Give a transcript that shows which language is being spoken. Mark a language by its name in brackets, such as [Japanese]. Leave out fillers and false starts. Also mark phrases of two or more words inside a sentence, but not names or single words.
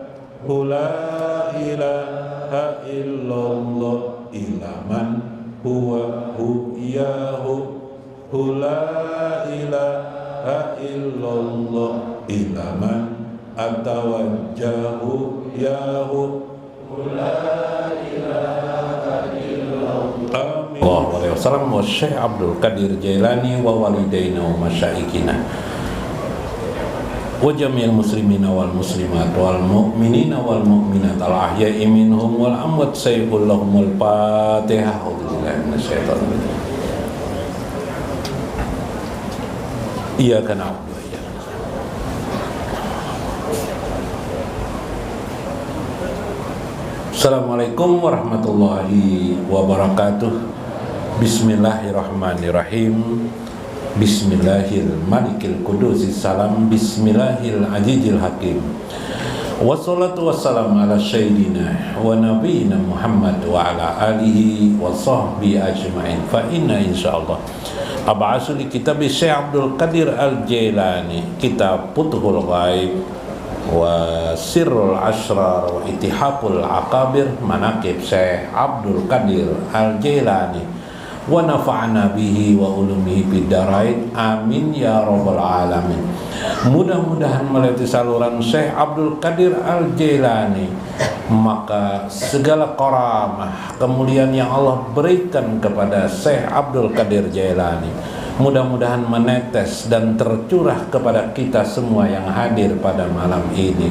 [Arabic] لا إله إلا الله إلا من هو ياهو لا إله إلا الله إلا من أتوجه ياهو لا إله إلا الله آمين وسلم والشيخ عبد القادر الجيلاني ووالدينا ومشايخنا وجميع المسلمين والمسلمات والمؤمنين والمؤمنات الأحياء منهم والأموات سيد لهم الفاتحة. أعوذ بالله من الشيطان الرجيم. إياك نعبد وإياك نستعين. السلام عليكم ورحمة الله وبركاته. بسم الله الرحمن الرحيم. بسم الله الملك القدوس السلام. بسم الله العزيز الحكيم. والصلاة والسلام على سيدنا ونبينا محمد وعلى آله وصحبه أجمعين. فإن إن شاء الله أبعث لكتاب الشيخ عبد القادر الجيلاني، كتاب فتوح الغيب وسر الأسرار وإتحاف الأكابر، مناقب الشيخ عبد القادر الجيلاني، ونفعنا به وبعلومه في الدارين آمين يا رب العالمين. [Indonesian] Mudah-mudahan melalui saluran Syekh Abdul Qadir Al-Jailani maka segala karamah kemuliaan yang Allah berikan kepada Syekh Abdul Qadir Jailani mudah-mudahan menetes dan tercurah kepada kita semua yang hadir pada malam ini.